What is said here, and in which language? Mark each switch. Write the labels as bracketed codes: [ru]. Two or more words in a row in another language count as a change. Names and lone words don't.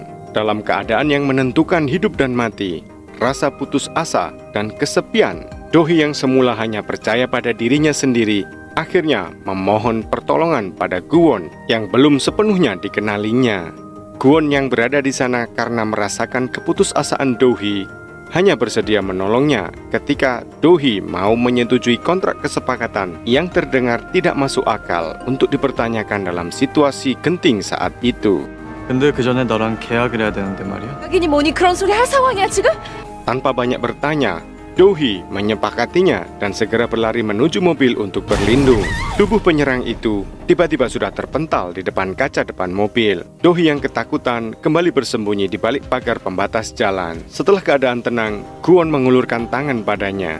[id] Dalam keadaan yang menentukan hidup dan mati, rasa putus asa dan kesepian, Dohee yang semula hanya percaya pada dirinya sendiri akhirnya memohon pertolongan pada Kwon yang belum sepenuhnya dikenalinya. Kwon yang berada di sana karena merasakan keputusasaan Dohee hanya bersedia menolongnya ketika Dohee mau menyetujui kontrak kesepakatan yang terdengar tidak masuk akal untuk dipertanyakan dalam situasi genting saat itu. [ko] 근데 그 전에 너랑 계약을 해야 되는데 말이야. 확인이 뭐니 그런 소리 할 상황이야 지금? [id] Tanpa banyak bertanya, Dohee menyepakatinya dan segera berlari menuju mobil untuk berlindung. Tubuh penyerang itu tiba-tiba sudah terpental di depan kaca depan mobil. Dohee yang ketakutan kembali bersembunyi di balik pagar pembatas jalan. Setelah keadaan tenang, Kwon mengulurkan tangan padanya.